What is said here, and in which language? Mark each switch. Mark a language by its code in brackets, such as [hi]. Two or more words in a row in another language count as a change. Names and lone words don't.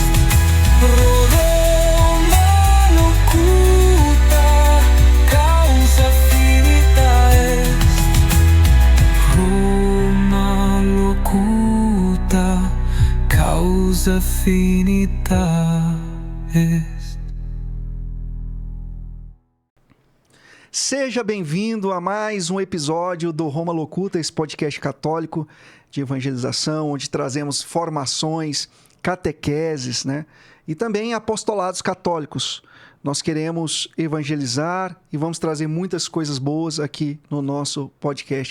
[la] Roma locuta, causa finita est. Roma locuta, causa finita est. [pt] Seja bem-vindo a mais um episódio do Roma Locuta, esse podcast católico de evangelização, onde trazemos formações, catequeses, né? E também apostolados católicos. Nós queremos evangelizar e vamos trazer muitas coisas boas aqui no nosso podcast.